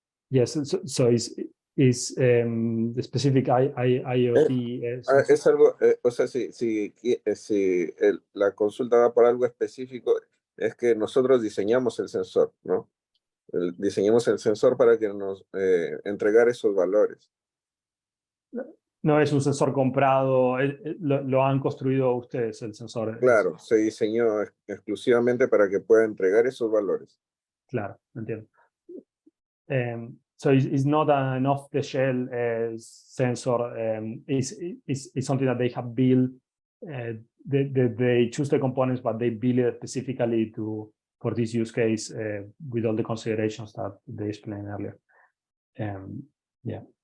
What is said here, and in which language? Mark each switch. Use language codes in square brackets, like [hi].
[en] Yes, so is the specific IoT. [es] Es algo, o sea, si la consulta va por algo específico, es que nosotros diseñamos el sensor, ¿no? Diseñamos el sensor para que nos entregar esos valores. No es un sensor comprado, lo han construido ustedes, el sensor. Claro, se diseñó exclusivamente para que pueda entregar esos valores. Claro, entiendo. [en] So it's not an off-the-shelf sensor. It's something that they have built. They choose the components, but they build it specifically for this use case with all the considerations that they explained earlier. Yeah.